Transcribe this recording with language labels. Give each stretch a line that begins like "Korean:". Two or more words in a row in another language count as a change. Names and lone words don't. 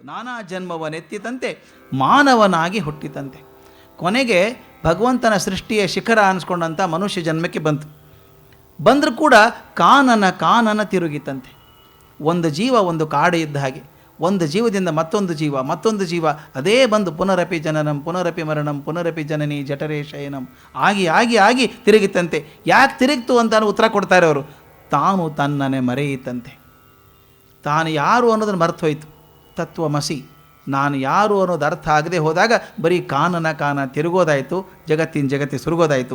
Kannada: ನಾನಾ ಜನ್ಮವನೆತ್ತಿತಂತೆ, ಮಾನವನಾಗಿ ಹುಟ್ಟಿತಂತೆ. ಕೊನೆಗೆ ಭಗವಂತನ ಸೃಷ್ಟಿಯ ಶಿಖರ ಅನಿಸ್ಕೊಂಡಂಥ ಮನುಷ್ಯ ಜನ್ಮಕ್ಕೆ ಬಂದರೂ ಕೂಡ ಕಾನನ ತಿರುಗಿತಂತೆ. ಒಂದು ಜೀವ ಒಂದು ಕಾಡು ಇದ್ದ ಹಾಗೆ, ಒಂದು ಜೀವದಿಂದ ಮತ್ತೊಂದು ಜೀವ ಅದೇ ಬಂದು
Sanskrit: ಪುನರಪಿ ಜನನಂ ಪುನರಪಿ ಮರಣಂ ಪುನರಪಿ ಜನನಿ ಜಠರೇ ಶಯನಂ
Kannada: ಆಗಿ ತಿರುಗಿತಂತೆ. ಯಾಕೆ ತಿರುಗಿತು ಅಂತ ಉತ್ತರ ಕೊಡ್ತಾರೆ ಅವರು. ತಾನು ತನ್ನನೆ ಮರೆಯಿತಂತೆ. ತಾನು ಯಾರು ಅನ್ನೋದನ್ನು ಮರ್ತು ಹೋಯಿತು. ತತ್ವಮಸಿ, ನಾನು ಯಾರು ಅನ್ನೋದು ಅರ್ಥ ಆಗದೆ ಹೋದಾಗ ಬರೀ ಕಾನ ತಿರುಗೋದಾಯಿತು, ಜಗತ್ತಿನ ಸುರುಗೋದಾಯಿತು.